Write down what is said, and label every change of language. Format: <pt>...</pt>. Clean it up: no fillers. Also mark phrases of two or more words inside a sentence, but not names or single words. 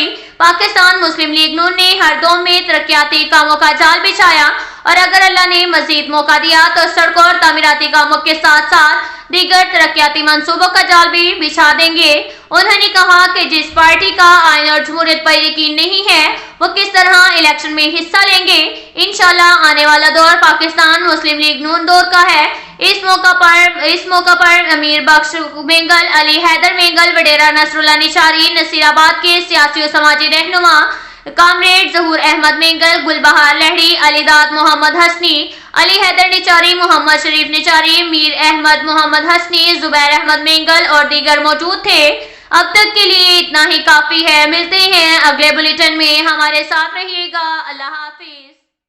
<ur>پاکستان مسلم لیگ نون نے ہر دور میں ترقیاتی کاموں کا جال بچھایا اور اگر اللہ نے مزید موقع دیا تو سڑکوں اور تعمیراتی کاموں کے ساتھ ساتھ دیگر ترقیاتی منصوبوں کا جال بھی بچھا دیں گے. انہوں نے کہا کہ جس پارٹی کا آئین اور جمہوریت پر یقین نہیں ہے وہ کس طرح الیکشن میں حصہ لیں گے. انشاءاللہ آنے والا دور پاکستان مسلم لیگ نون دور کا ہے. اس موقع پر امیر بخش مینگل، علی حیدر مینگل، وڈیرہ نصراللہ نشاری، نصیرآباد کے سیاسی اور سماجی رہنما کامریڈ ظہور احمد مینگل، گلبہار لہڑی، علیداد محمد حسنی, علی حیدر نچاری، محمد شریف نچاری، میر احمد، محمد حسنی، زبیر احمد مینگل اور دیگر موجود تھے۔ اب تک کے لیے اتنا ہی کافی ہے۔ ملتے ہیں اگلے بلیٹن میں، ہمارے ساتھ رہیے گا۔ اللہ حافظ۔</ur>